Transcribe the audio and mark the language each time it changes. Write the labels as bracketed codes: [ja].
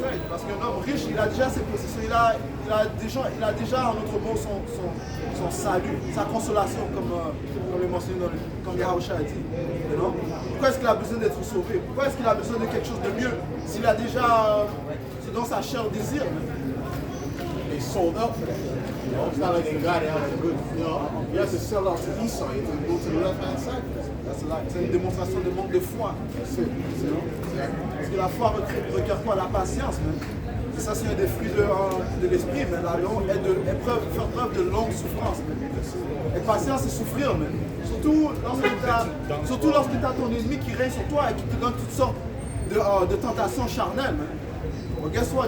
[fr] Parce qu'un homme riche, il a déjà ses possessions, il a déjà en notre mot son salut, sa consolation, comme le mentionné comme Yahushua a dit. Non? Pourquoi est-ce qu'il a besoin d'être sauvé? Pourquoi est-ce qu'il a besoin de quelque chose de mieux s'il a déjà ce dont sa chair désire? [en] They sold out for that. You know, it's not like they got it out of good. You know, you have to sell out to Esau. You have to go to the left-hand side. [fr] C'est une démonstration de manque de foi. Parce que la foi requiert quoi? La patience. Même. Et ça, c'est un des fruits de l'esprit. Mais la longue est de faire preuve de longue souffrance. Même. Et patience, c'est souffrir. Même. Surtout lorsque tu as ton ennemi qui règne sur toi et qui te donne toutes sortes de tentations charnelles. Même. Donc, [en] guess what?